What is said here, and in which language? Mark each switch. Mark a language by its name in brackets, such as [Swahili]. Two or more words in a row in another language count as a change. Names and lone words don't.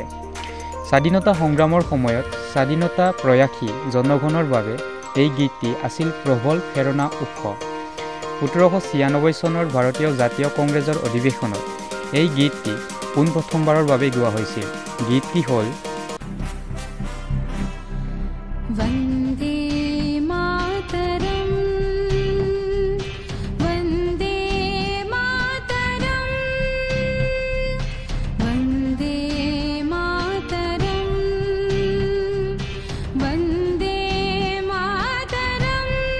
[Assamese] স্বাধীনতা সংগ্ৰামৰ সময়ত স্বাধীনতা প্ৰয়াসী জনগণৰ বাবে এই গীতটি আছিল প্ৰবল প্ৰেৰণা উৎস। 1796 চনৰ ভাৰতীয় জাতীয় কংগ্ৰেছৰ অধিৱেশনত এই গীতটি প্ৰথমবাৰৰ বাবে গোৱা হৈছিল। গীতটি হ'ল [Sanskrit] वन्दे मातरम् वन्दे मातरम् वन्दे मातरम् वन्दे मातरम्